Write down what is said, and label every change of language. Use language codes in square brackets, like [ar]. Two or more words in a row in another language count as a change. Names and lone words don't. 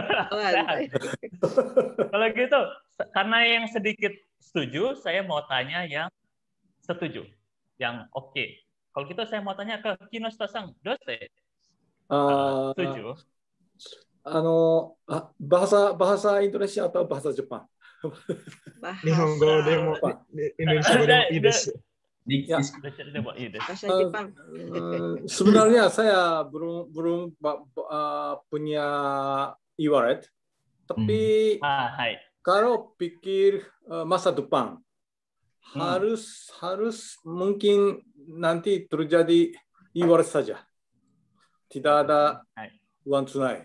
[id] Kalau gitu karena yang sedikit setuju, saya mau tanya yang setuju, yang oke. Kalau gitu saya mau tanya ke Kinoshita-san, dose. Setuju? bahasa Indonesia atau bahasa Jepang? [ja] 日本語でも、インドネシアでもいいです。 [id] Bahasa Jepang. Sebenarnya saya belum punya e-wallet, tapi kalau pikir masa depan harus mungkin nanti terjadi e-wallet saja, tidak ada uang tunai.